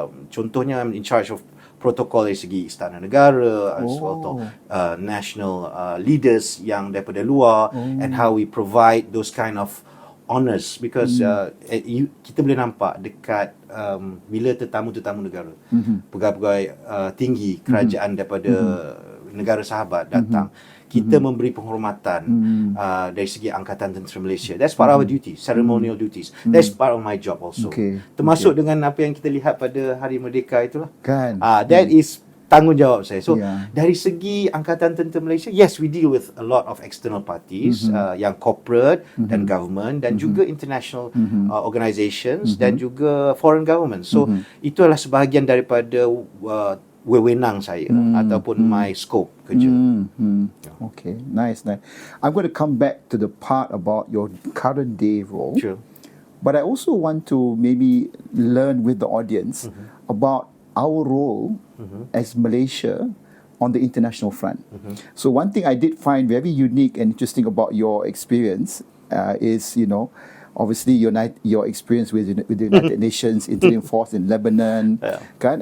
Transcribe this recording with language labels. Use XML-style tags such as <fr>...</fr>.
<ms>contohnya</ms> <en>I'm in charge of</en> <ms>protokol dari segi istana negara,</ms> <en>as well national leaders</en> <ms>yang daripada luar,</ms> <en>and how we provide those kind of honours, because</en> <ms>kita boleh nampak dekat bila tetamu-tetamu negara, pegawai-pegawai tinggi kerajaan daripada negara sahabat datang, kita memberi penghormatan dari segi Angkatan Tentera Malaysia.</ms> <en>That's part of our duties, ceremonial duties. That's part of my job also.</en> <ms>Termasuk dengan apa yang kita lihat pada Hari Merdeka itulah. Kan.</ms> <en>That is</en> <ms>tanggungjawab saya.</ms> <en>So Yeah.</en> <ms>dari segi</ms> <en>Angkatan Tentera Malaysia, yes, we deal with a lot of external parties,</en> <ms>yang corporate dan government, dan juga</ms> <en>international organizations, dan juga foreign government.</en> <ms>So itu adalah sebahagian daripada wewenang saya ataupun</ms> <en>my scope</en> <ms>kerja.</ms> <en>Okay, nice. I'm going to come back to the part about your current day role. Sure. But I also want to maybe learn with the audience about our role as Malaysia on the international front. So one thing I did find very unique and interesting about your experience is, obviously your experience with the United Nations Interim Force in Lebanon, kan?</en>